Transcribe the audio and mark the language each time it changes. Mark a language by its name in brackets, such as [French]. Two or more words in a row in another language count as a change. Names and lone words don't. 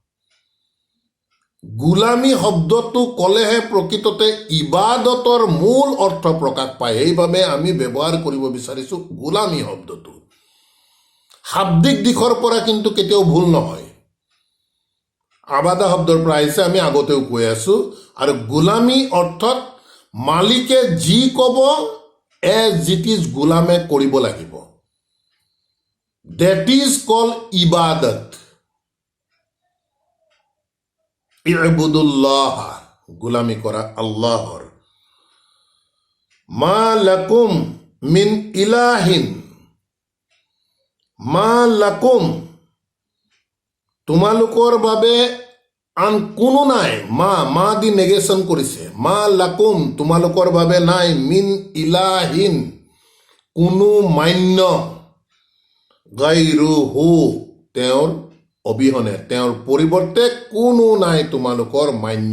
[Assamese] গোলামী শব্দটো ক'লেহে প্ৰকৃততে ইবাদতৰ মূল অৰ্থ প্ৰকাশ পায়, সেইবাবে আমি ব্যৱহাৰ কৰিব বিচাৰিছো গোলামী শব্দটো। শাব্দিক দিশৰ পৰা কিন্তু কেতিয়াও ভুল নহয়। আবাদা শব্দৰ পৰা আহিছে, আমি আগতেও কৈ আছো। আৰু গোলামী অৰ্থত মালিকে যি ক'ব [English] as it is [Assamese] গোলামে কৰিব লাগিব। [English] That is called ইবাদত। [Assamese] ইবুদুল্লাহ, গোলামী কৰা আল্লাহৰ। [Arabic] ما لكم من إله ما لكم, [Assamese] তোমালোকৰ বাবে আন কোনো নাই। মা [English] the negation [Assamese] কৰিছে। [Arabic] ما لكم, [Assamese] তোমালোকৰ বাবে নাই, [Arabic] من إله, [Assamese] কোনো মান্য, গাইৰুহু, তেওঁৰ অবিহনে, তেওঁৰ পৰিৱৰ্তে কোনো নাই তোমালোকৰ মান্য।